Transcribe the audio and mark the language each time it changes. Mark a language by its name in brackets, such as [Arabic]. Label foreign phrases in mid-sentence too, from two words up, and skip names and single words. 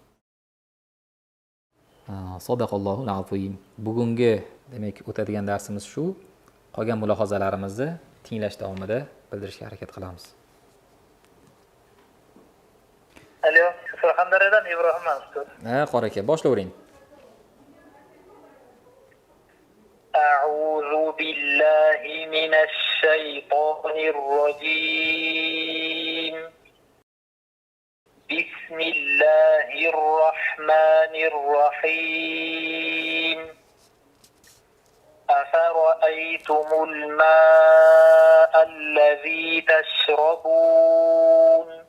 [Arabic] صدق الله العظيم. [Uzbek] Bugungi demak o'tadigan darsimiz shu. Qolgan mulohazalarimizni tinglash davomida bildirishga harakat qilamiz. Alo, Surxondaryodan Ibrohim Mansur. Qora aka, boshlavering. [Arabic] أعوذ بالله من الشيطان الرجيم. بسم الله الرحمن الرحمن الرحيم أفرأيتم الماء الذي تشربون